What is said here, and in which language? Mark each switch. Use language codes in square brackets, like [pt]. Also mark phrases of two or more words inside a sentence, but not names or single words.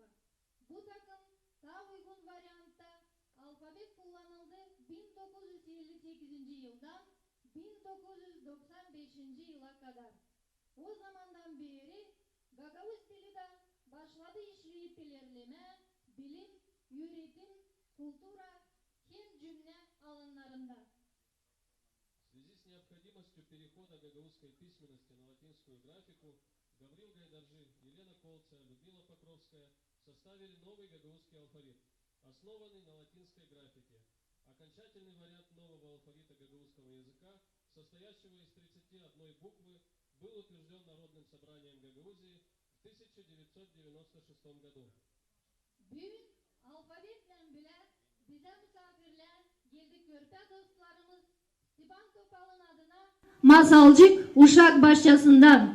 [gag] Bu takım daha uygun varyantta alfabet kullanıldı 1958 yıldan 1995 yıla kadar. O zamandan beri Gagavuz dili de başladı işleyip ilerleme, bilim, üretim, kültüra, hem cümle alanlarında. [ru] В связи с необходимостью перехода гагаузской письменности на латинскую графику Гаврил Гайдаржи, Елена Колция, Людмила Покровская составили новый гагаузский алфавит, основанный на латинской графике. Окончательный вариант нового алфавита гагаузского языка, состоящего из 31 буквы, был утвержден Народным собранием Гагаузии в 1996 году. [gag] Bugün alfabetle bile bize misafirler geldi körpe dostlarımız Stipan Topal'ın adına Masalcık Uşak Bahçesi'nden.